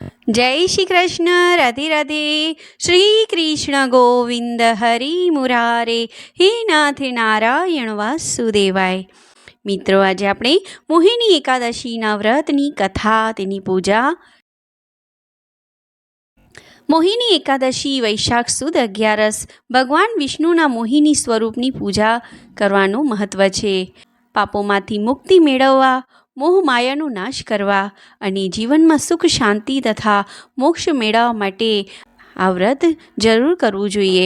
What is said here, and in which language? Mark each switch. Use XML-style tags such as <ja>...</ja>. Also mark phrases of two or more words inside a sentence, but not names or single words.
<hi>जय श्री कृष्ण। राधे राधे।</hi> <sa>श्री कृष्ण गोविंद हरि मुरारे, हे नाथ नारायण वासुदेवाय।</sa> <hi>मित्रों, आज</hi> <gu>આપણે મોહિની એકાદશીના વ્રતની કથા, તેની પૂજા। મોહિની એકાદશી વૈશાખ સુદ 11 ભગવાન વિષ્ણુના મોહિની સ્વરૂપની પૂજા કરવાનું મહત્વ છે। પાપોમાંથી મુક્તિ મેળવવા, મોહ માયાનો નાશ કરવા અને જીવનમાં સુખ શાંતિ તથા મોક્ષ મેળવવા માટે આ વ્રત જરૂર કરવું જોઈએ।</gu>